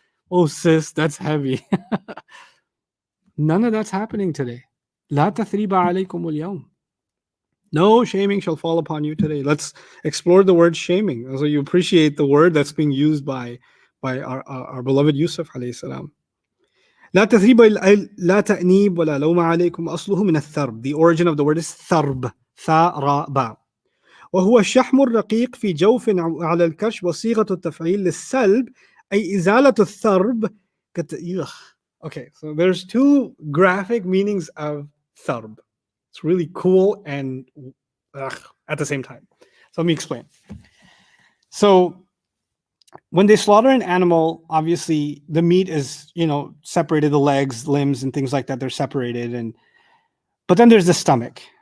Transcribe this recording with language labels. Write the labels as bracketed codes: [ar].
[en] Oh, sis, that's heavy. None of that's happening today. [ar] لا تثريب عليكم اليوم. [en] No shaming shall fall upon you today. Let's explore the word shaming. So you appreciate the word that's being used by our beloved Yusuf alayhi salam. [ar] لا تثريب لا تأنيب ولا لوم عليكم أصله من الثرب. [en] The origin of the word is ثرب. [ar] ثرب. وهو الشحم الرقيق في جوف على الكش وصيغة التفعيل للسلب أي إزالة الثرب. [en] Okay, so there's two graphic meanings of ثرب. It's really cool and at the same time. So let me explain. So when they slaughter an animal, obviously the meat is, separated, the legs, limbs, and things like that, they're separated. But then there's the stomach.